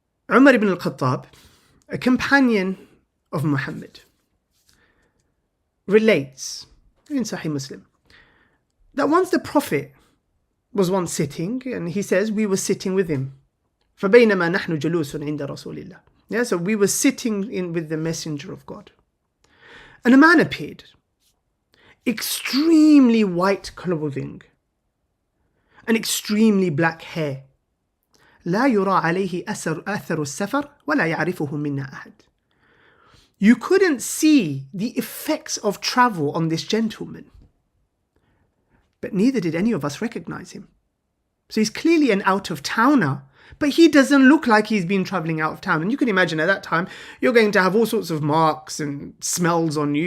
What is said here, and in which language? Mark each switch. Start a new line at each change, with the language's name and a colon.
English: Umar ibn al-Khattab, a companion of Muhammad, relates in Sahih Muslim that once the Prophet was once sitting, and he says, we were sitting with him.
Arabic: فَبَيْنَمَا نَحْنُ جُلُوسٌ عِنْدَ رَسُولِ اللَّهِ.
English: Yeah, so we were sitting in with the Messenger of God. And a man appeared, extremely white clothing, and extremely black hair.
Arabic: لا يرى عليه أثر السفر ولا يعرفه منا أحد.
English: You couldn't see the effects of travel on this gentleman, but neither did any of us recognize him. So he's clearly an out-of-towner, but he doesn't look like he's been traveling out of town. And you can imagine at that time, you're going to have all sorts of marks and smells on you.